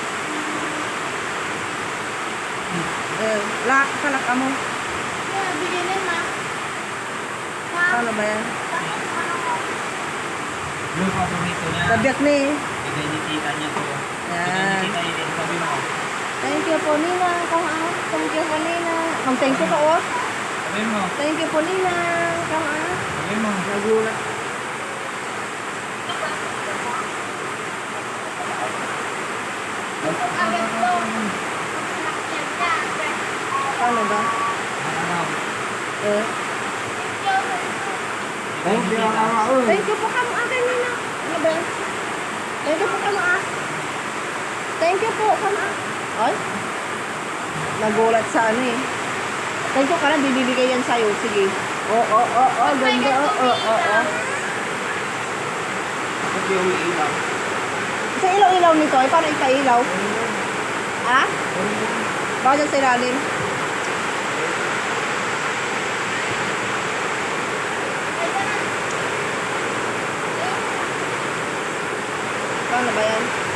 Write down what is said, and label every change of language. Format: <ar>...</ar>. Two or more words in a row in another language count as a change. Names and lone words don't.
<tl>Lak, kalak ka mo. Yan, bigyan na. Paano ba yan? Yung paborito niya. Tabiak ni. Bigay ni tita niya to. Bigay Yan. ni tita niya. Sabi mo.</tl> <en>Thank you</en> <tl>po,</tl> <en>Nina. Come on. Thank you po, Nina. Thank you po, oh.</en> <tl>Sabi mo.</tl> <en>Thank you po, Nina. Come on.</en> <tl>Sabi mo. Nagulat. Agad to. Paano ba? Eh.</tl> <en>Thank you. Thank you po, come on, Nina.</en> <tl>Ano ba yan?</tl> <en>Thank you po, come on. Thank you po, come on.</en> <tl>Ay. Nagulat sa ano eh.</tl> <en>Thank you</en> <tl>ka na, bibigay yan sa'yo. Sige. Ganda. Hindi umiilaw. Sa ilaw-ilaw nito, ay paano ipailaw? Ha? Bakit sa ilalim? Paano ba yan?</tl>